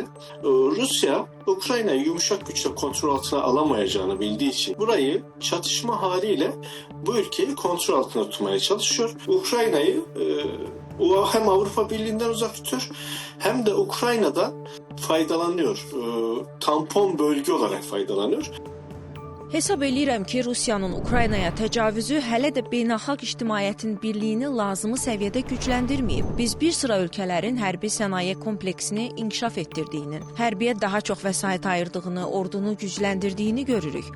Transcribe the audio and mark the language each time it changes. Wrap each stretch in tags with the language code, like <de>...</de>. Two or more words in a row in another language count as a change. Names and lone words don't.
<tr>Rusya Ukrayna'yı yumuşak güçle kontrol altına alamayacağını bildiği için burayı çatışma haliyle bu ülkeyi kontrol altına tutmaya çalışıyor. Ukrayna'yı hem Avrupa Birliği'nden uzak tutuyor hem de Ukrayna'da faydalanıyor. Tampon bölge olarak faydalanıyor.</tr> <az>Hesab eləyirəm ki, Rusiyanın Ukraynaya təcavüzü hələ də beynəlxalq ictimaiyyətin birliyini lazımi səviyyədə gücləndirməyib. Biz bir sıra ölkələrin hərbi sənaye kompleksini inkişaf etdirdiyini, hərbiyə daha çox vəsait ayırdığını, ordunu gücləndirdiyini görürük.</az>